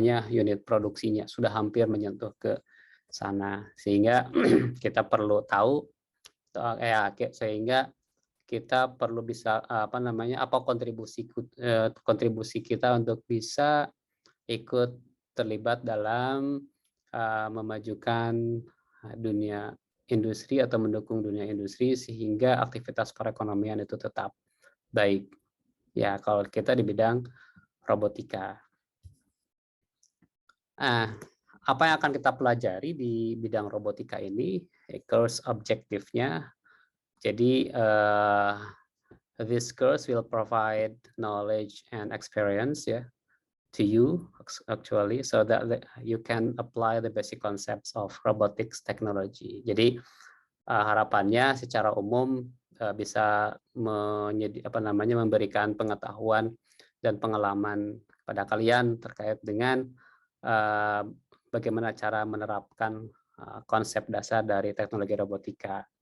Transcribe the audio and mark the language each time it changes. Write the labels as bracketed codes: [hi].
[id] unit produksinya sudah hampir menyentuh ke sana, sehingga kita perlu tahu sehingga kita perlu bisa apa kontribusi kita untuk bisa ikut terlibat dalam memajukan dunia industri atau mendukung dunia industri sehingga aktivitas perekonomian itu tetap baik. Ya, kalau kita di bidang robotika. Apa yang akan kita pelajari di bidang robotika ini? Course objektifnya. Jadi [en] this course will provide knowledge and experience to you actually, so that you can apply the basic concepts of robotics technology. [id] Jadi harapannya secara umum bisa memberikan pengetahuan dan pengalaman pada kalian terkait dengan bagaimana cara menerapkan konsep dasar dari teknologi robotika.